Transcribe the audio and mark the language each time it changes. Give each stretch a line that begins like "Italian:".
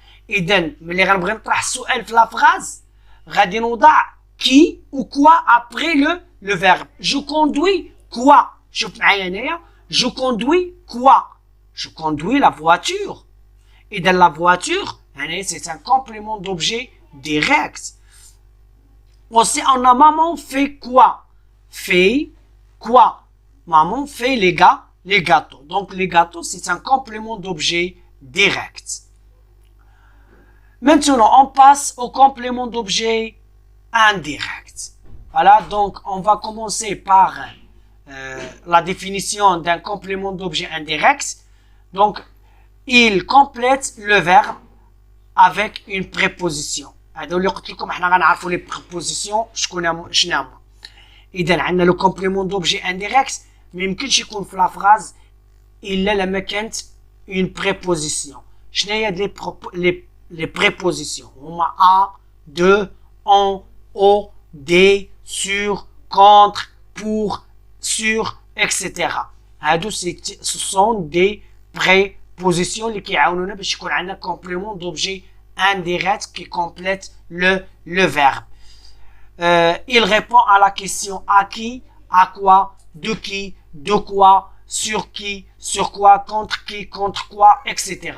Arabic: اذا ملي غنبغي نطرح السؤال في لا فراز غادي نوضع
French: qui ou quoi après le verbe. Je conduis quoi.
Arabic: شوف معايا هنايا.
French: Je conduis quoi. Je conduis la voiture. اذا la voiture هنايا c'est un complément d'objet direct. Aussi on a maman fait quoi. Fait quoi. Maman fait les gâteaux. Donc les gâteaux c'est un complément d'objet direct. Maintenant on passe au complément d'objet indirect. Voilà, donc on va commencer par la définition d'un complément d'objet indirect. Donc il complète le verbe avec une préposition.
Arabic: هذا اللي قلت لكم احنا غنعرفوا لي prépositions شنو هما. اذا عندنا لو complément d'objet indirect ما يمكنش يكون في لا فراز الا لما كانت اون بريبوزيسيون. شنو هي لي بريبوزيسيون؟ هما
French: ا دو اون او دي سور كونتر بور سور اكسيتيرا.
Arabic: هادو
French: سو سون دي بريبوزيسيون
Arabic: اللي كيعاونونا باش يكون عندنا كومبليمون دوبجي indirect
French: qui complète le verbe. Il répond à la question à qui, à quoi, de quoi, sur quoi, contre quoi, etc.